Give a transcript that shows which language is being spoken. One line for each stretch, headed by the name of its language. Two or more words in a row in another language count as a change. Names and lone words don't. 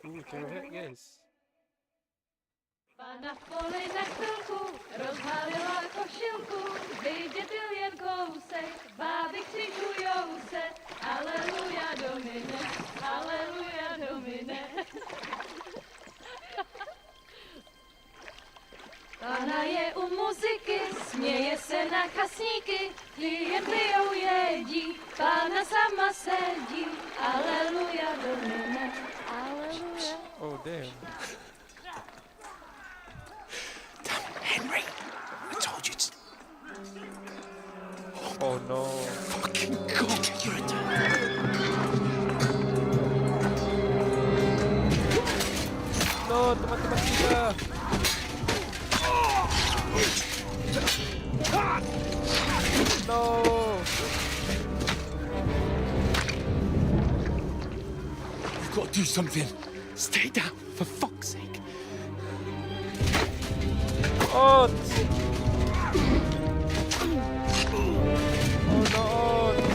Indonesian: cewek, guys.
Czech: Pana v poli na chvilku rozhalila košilku, vidět byl jen kousek, báby křikujou se,
Latin: aleluja domine, aleluja domine.
Czech: Pana je u muziky, směje se na chasníky, ty jen pijou jedí, Pána sama sedí,
Latin: aleluja domine,
Czech: aleluja.
English: Oh damn. Henry, I told you to... Oh no. Fucking God, you're a No,
Indonesian: teman-teman kita.
English: No. You've got to do something. Stay down, for fuck's sake. Oh. Oh no.